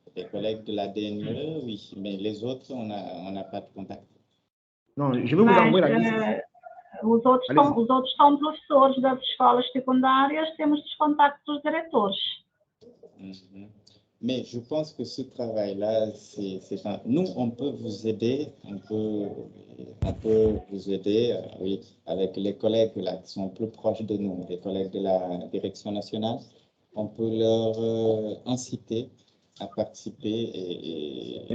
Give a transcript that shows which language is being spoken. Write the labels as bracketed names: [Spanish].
[French] Les collègues de la DNE, oui. Mais les autres, on n'a pas de contact. Non, je vais vous envoyer la liste. [Portuguese] Os outros são professores das escolas secundárias, temos os contactos dos diretores. [French] Mais je pense que ce travail-là, nous, on peut vous aider, vous aider, oui, avec les collègues là, qui sont plus proches de nous, les collègues de la Direction nationale. On peut leur inciter à participer et